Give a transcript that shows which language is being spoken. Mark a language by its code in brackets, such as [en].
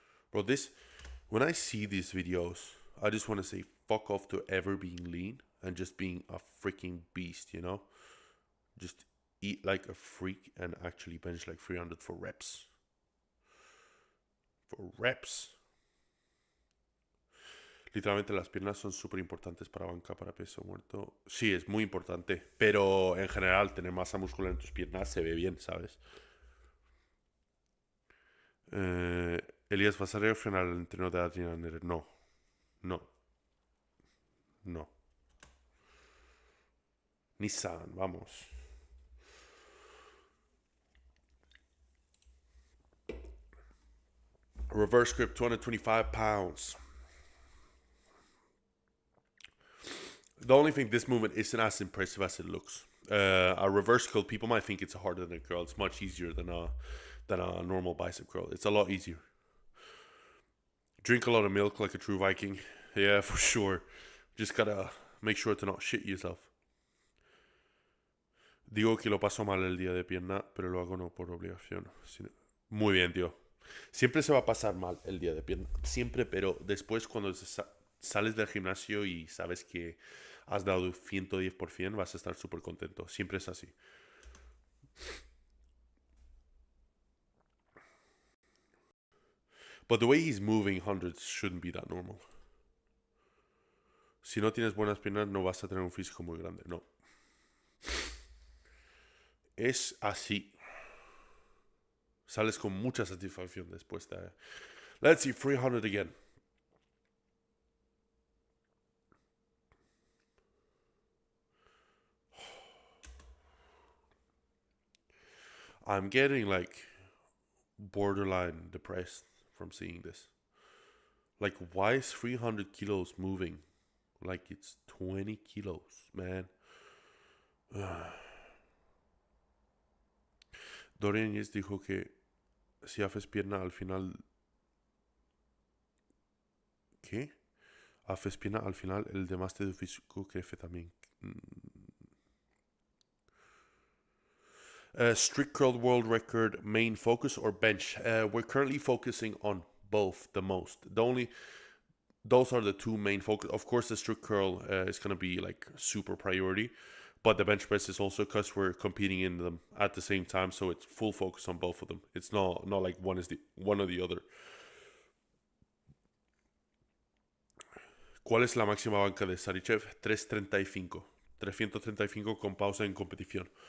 [en] Bro, when I see these videos, I just want to say fuck off to ever being lean and just being a freaking beast, you know? Just eat like a freak and actually bench like 300 for reps. For reps. [es] Literalmente las piernas son súper importantes para banca, para peso muerto. Sí, es muy importante, pero en general tener masa muscular en tus piernas se ve bien, ¿sabes? Elías, ¿vas a reaccionar al entreno de Adrian Nere? No. Nissan, vamos. [en] Reverse grip, 225 pounds. The only thing, this movement isn't as impressive as it looks. A reverse curl, people might think it's harder than a curl. It's much easier than a normal bicep curl. It's a lot easier. Drink a lot of milk like a true Viking. Yeah, for sure. Just gotta make sure to not shit yourself. [es] Digo que lo paso mal el día de pierna, pero lo hago no por obligación. Muy bien, tío. Siempre se va a pasar mal el día de pierna. Siempre, pero después cuando sales del gimnasio y sabes que has dado 110%, vas a estar súper contento. Siempre es así. [en] But the way he's moving hundreds shouldn't be that normal. [es] Si no tienes buenas piernas, no vas a tener un físico muy grande. No. Es así. Sales con mucha satisfacción después de... [en] Let's see, 300 again. I'm getting like borderline depressed from seeing this. Like, why is 300 kilos moving like it's 20 kilos, man? [es] Dorian Yates dijo que si haces pierna al final... ¿Qué? Haces pierna al final, el demás de tu físico crece también. [en] Strict curl world record, main focus or bench? We're currently focusing on both the most. Those are the two main focus. Of course, the strict curl is going to be like super priority, but the bench press is also, because we're competing in them at the same time, so it's full focus on both of them. It's not like one or the other. [es] ¿Cuál es la máxima banca de Sarichev? 335 con pausa en competición.